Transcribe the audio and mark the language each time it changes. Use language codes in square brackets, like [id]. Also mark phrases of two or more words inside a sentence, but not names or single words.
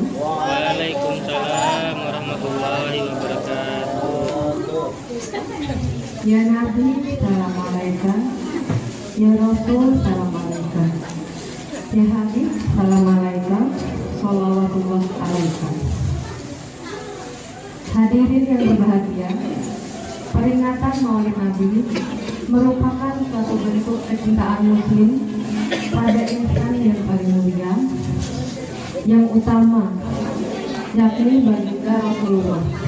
[ar] وعليكم السلام ورحمة الله وبركاته. يا نبي سلام عليك. يا رسول سلام عليك يا حبيب سلام عليك. صلوات الله عليك. [id] Hadirin yang berbahagia, peringatan Maulid Nabi merupakan suatu bentuk kecintaan Muslim pada insan yang paling mulia, yang utama, yakni baginda Rasulullah.